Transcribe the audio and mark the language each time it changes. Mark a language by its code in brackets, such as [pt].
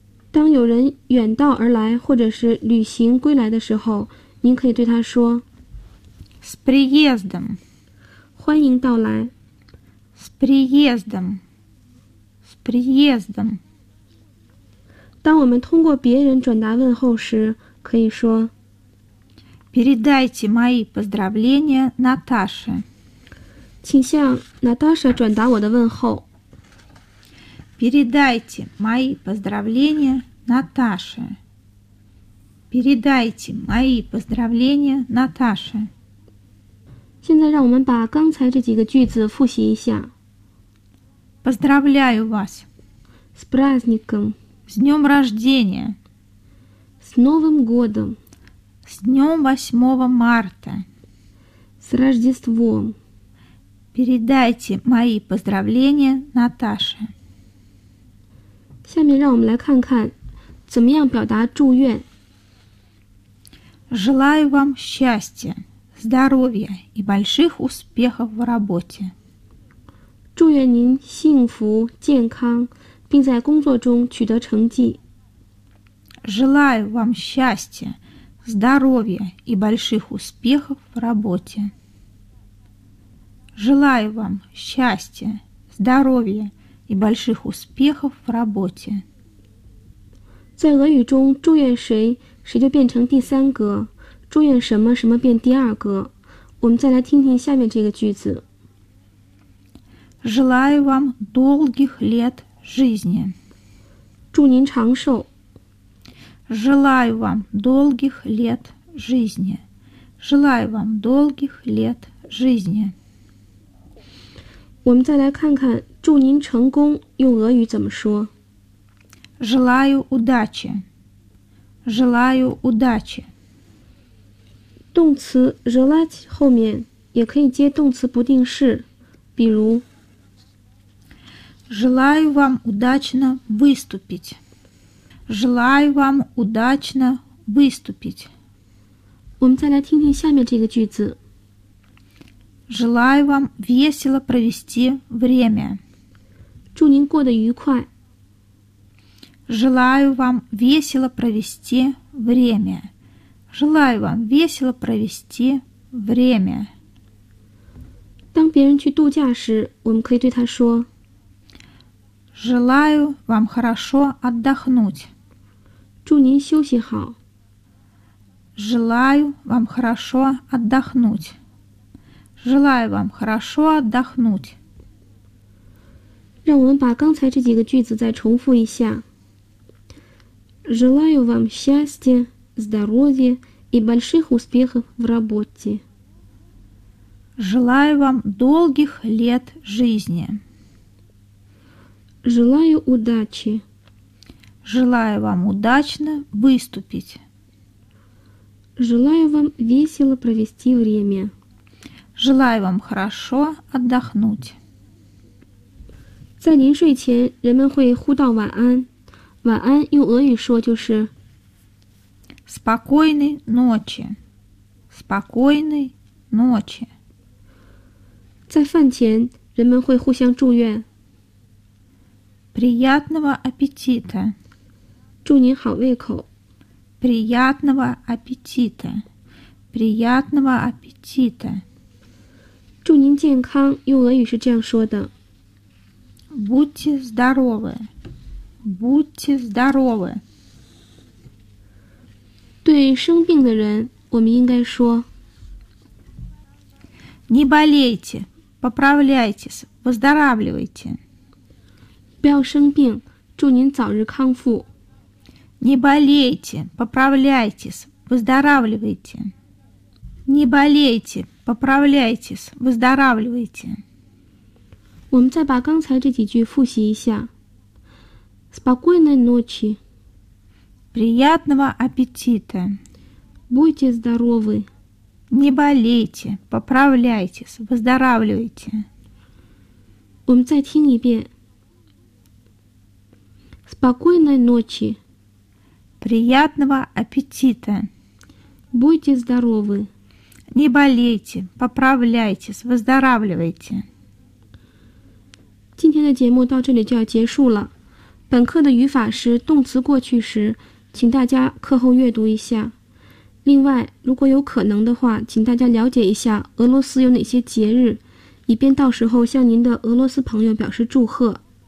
[zh] 当有人远道而来或者是旅行归来的时候，您可以对他说 [ru] С приездом. [zh] 欢迎到来. [ru] С приездом. С приездом. [zh] 当我们通过别人转达问候时，可以说 [ru] Передайте мои поздравления Наташе. [zh] 请向 Наташа 转达我的问候。 [ru] Передайте мои поздравления Наташе. Передайте мои поздравления Наташе. [zh] 现在让我们把刚才这几个句子复习一下。 [ru] Поздравляю вас. С праздником. С днем рождения. С Новым годом. С днем 8 марта. С Рождеством. Передайте мои поздравления Наташе. [zh] 下面让我们来看看怎么样表达祝愿。 [ru] Желаю вам счастья, здоровья и больших успехов в работе. [zh] 祝愿您幸福、健康，并在工作中取得成绩。 [ru] Желаю вам счастья, здоровья и больших успехов в работе. Желаю вам счастья, здоровья и больших успехов в работе. [zh] 在俄语中，祝愿谁，谁就变成第三格。祝愿什么什么变第二格。我们再来听听下面这个句子。 [ru] Желаю вам долгих лет жизни. [zh] 祝您长寿。 [ru] Желаю вам долгих лет жизни. Желаю вам долгих лет жизни. [zh] 我们再来看看祝您成功用俄语怎么说。 [ru] Желаю удачи. Желаю удачи. [zh] 动词 желать 后面也可以接动词不定式，比如 [ru] Желаю вам удачно выступить. Желаю вам удачно выступить. [zh] 我们再来听听下面这个句子。 [ru] Желаю вам весело провести время. [zh] 祝您过得愉快。 [ru] Желаю вам весело провести время. Желаю вам весело провести время. [zh] 当别人去度假时，我们可以对他说 [ru] Желаю вам хорошо отдохнуть. [zh] 祝您休息好。 [ru] Желаю вам хорошо отдохнуть. Желаю вам хорошо отдохнуть. [zh] 让我们把刚才这几个句子再重复一下。 [ru] Желаю вам счастья, здоровья,и больших успехов в работе. Желаю вам долгих лет жизни. Желаю удачи. Желаю вам удачно выступить. Желаю вам весело провести время. Желаю вам хорошо отдохнуть. [zh] 在临睡前人们会互道晚安。晚安用俄语说就是 [ru] Спокойной ночи. Спокойной ночи. [zh] 在饭前人们会互相祝愿 [ru] Приятного аппетита. [zh] 祝您好胃口 [ru] Приятного аппетита. Приятного аппетита. [zh] 祝您健康用俄语是这样说的 [ru] Будьте здоровы. Будьте здоровы. [zh] 对生病的人，我们应该说 [ru] Не болейте, поправляйтесь, выздоравливайте. [zh] 不要生病，祝您早日康复。 [ru] Не болейте, поправляйтесь, выздоравливайте. Не болейте, поправляйтесь, выздоравливайте. [zh] 我们再把刚才这几句复习一下。 [ru] Спокойной ночи. Приятного аппетита. Будьте здоровы. Не болейте, поправляйтесь, выздоравливайте. [zh] 我们再听一遍。 [ru] Спокойной ночи. Приятного аппетита. Будьте здоровы. Не болейте, поправляйтесь, выздоравливайте. [zh] 今天的节目到这里就要结束了。本课的语法是动词过去时，请大家课后阅读一下。另外，如果有可能的话，请大家了解一下俄罗斯有哪些节日，以便到时候向您的俄罗斯朋友表示祝贺。